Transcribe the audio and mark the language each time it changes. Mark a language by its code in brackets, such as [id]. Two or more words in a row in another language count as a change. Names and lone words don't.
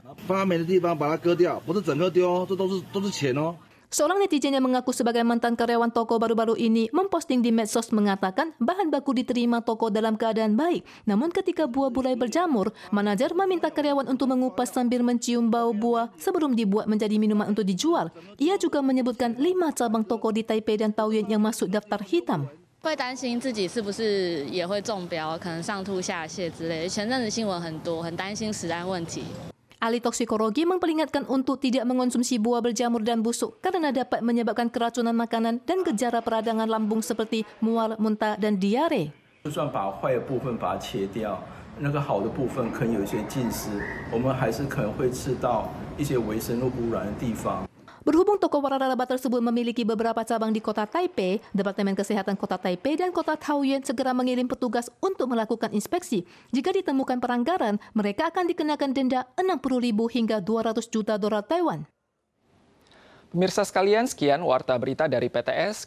[id] Seorang netizen yang mengaku sebagai mantan karyawan toko baru-baru ini memposting di medsos mengatakan bahan baku diterima toko dalam keadaan baik. Namun ketika buah mulai berjamur, manajer meminta karyawan untuk mengupas sambil mencium bau buah sebelum dibuat menjadi minuman untuk dijual. Ia juga menyebutkan 5 cabang toko di Taipei dan Taoyuan yang masuk daftar hitam. [zh] 会担心自己是不是也会中标，可能上吐下泻之类的。前阵子新闻很多，很担心食安问题。 [id] Ahli toksikologi memperingatkan untuk tidak mengonsumsi buah berjamur dan busuk karena dapat menyebabkan keracunan makanan dan gejala peradangan lambung seperti mual, muntah, dan diare. [zh] 就算把坏的部分把它切掉，那个好的部分可能有一些浸湿，我们还是可能会吃到一些微生物污染的地方。 [id] Berhubung toko waralaba tersebut memiliki beberapa cabang di kota Taipei, Departemen Kesehatan Kota Taipei dan Kota Taoyuan segera mengirim petugas untuk melakukan inspeksi. Jika ditemukan pelanggaran, mereka akan dikenakan denda 60.000 hingga 200 juta dolar Taiwan. Pemirsa sekalian, sekian warta berita dari PTS.